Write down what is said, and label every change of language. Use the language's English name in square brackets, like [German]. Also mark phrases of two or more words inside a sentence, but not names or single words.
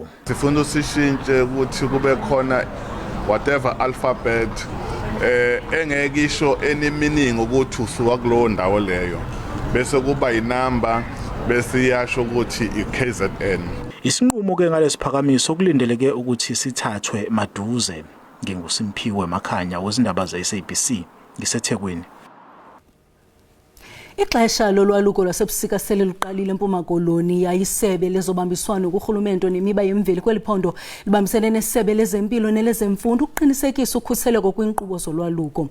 [Zulu] Sifuna usishintshe ukuthi kube khona [English] whatever alphabet [Zulu] engeke isho [English] any meaning [Zulu] ukuthi usuka kulowo ndawo leyo, bese kuba inamba bese iyasho ukuthi iKZN. Isinqumo ke ngalesiphakamiso kulindeleke ukuthi sithathwe maduze. NginguSimphiwe Makhanya wezindaba ze-SABC. ngiseThekwini. [Xhosa] Ixesha lolwaluko lwasebusika sele luqalile eMpuma Koloni. Yayisebe lezobambiswano kurhulumente nemiba yemveli kweliphondo libambisene nesebe lezempilo nelezemfundo ukuqinisekisa ukhuseleko kwinkqubo zolwaluko.